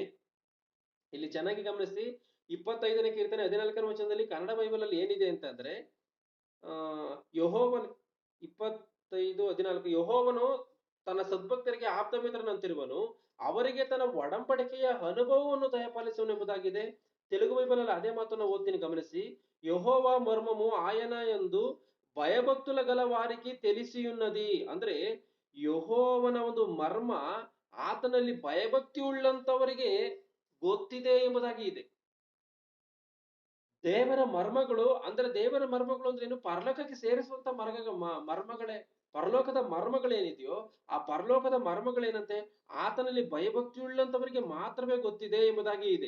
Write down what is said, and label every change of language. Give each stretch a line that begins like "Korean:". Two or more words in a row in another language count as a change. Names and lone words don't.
Kannada: ಇಲ್ಲಿ ಚೆನ್ನಾಗಿ ಗಮನಿಸಿ, 25ನೇ ಕೀರ್ತನೆ 14ನೇ ವಚನದಲ್ಲಿ ಕನ್ನಡ ಬೈಬಲ್ ಅಲ್ಲಿ ಏನಿದೆ ಅಂತಂದ್ರೆ, ಯೆಹೋವನು 25:14 ಯೆಹೋವನು ತನ್ನ ಸದ್ಭಕ್ತರಿಗೆ ಆಪ್ತ ಮಿತ್ರನಂತಿರುವನು, ಅವರಿಗೆ ತನ್ನ ಒಡಂಬಡಿಕೆಯ ಅನುಭವವನ್ನು ದಯಪಾಲಿಸುವನು ಎಂಬುದಾಗಿದೆ. ತೆಲುಗು ಬೈಬಲ್ ಅಲ್ಲಿ ಅದೇ ಮಾತನ್ನು ಓದ್ತೀನಿ, ಗಮನಿಸಿ.
Telugu: యెహోవ మర్మము ఆయన యందు ಭಯಭಕ್తుల గల వారికి తెలిసియున్నది.
Kannada: ಅಂದ್ರೆ ಯೆಹೋವನ ಒಂದು ಮರ್ಮ ಆತನಲ್ಲಿ ಭಯಭಕ್ತಿ ಉಳ್ಳಂತವರಿಗೆ ಗೊತ್ತಿದೆ ಎಂಬುದಾಗಿ ಇದೆ. ದೇವರ ಮರ್ಮಗಳು ಅಂದ್ರೆ ಏನು? ಪರಲೋಕಕ್ಕೆ ಸೇರಿಸುವಂತ ಮರ್ಮಗಳೇ. ಪರಲೋಕದ ಮರ್ಮಗಳೇನಿದೆಯೋ ಆ ಪರಲೋಕದ ಮರ್ಮಗಳೇನಂತೆ ಆತನಲ್ಲಿ ಭಯಭಕ್ತಿ ಉಳ್ಳಂತವರಿಗೆ ಮಾತ್ರವೇ ಗೊತ್ತಿದೆ ಎಂಬುದಾಗಿ ಇದೆ.